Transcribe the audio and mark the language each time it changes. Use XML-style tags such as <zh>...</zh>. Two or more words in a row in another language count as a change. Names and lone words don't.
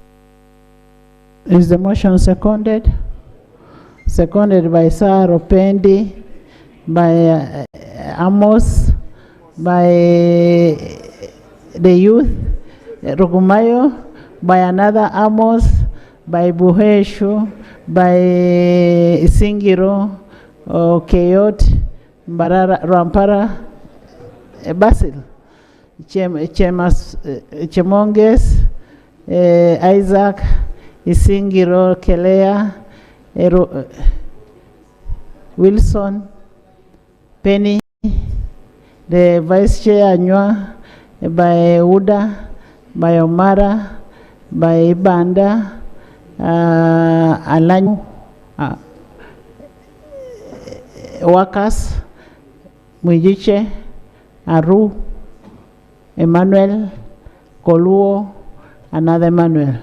<en>Is the motion seconded? Seconded by Sir Opendi, by Amos, by the youth, Rugumayo, by another Amos, by Buheshu, by Singiro, Keyot, Barara, Rampara, Basil, Chemonges, Isaac, Isingiro, Kelea, Wilson, Penny, the Vice Chair Anywa, by Uda, by Omara, by Banda, Alanyo, workers, Mwijiche, Aru, Emmanuel, Koluo, another Emmanuel.</en>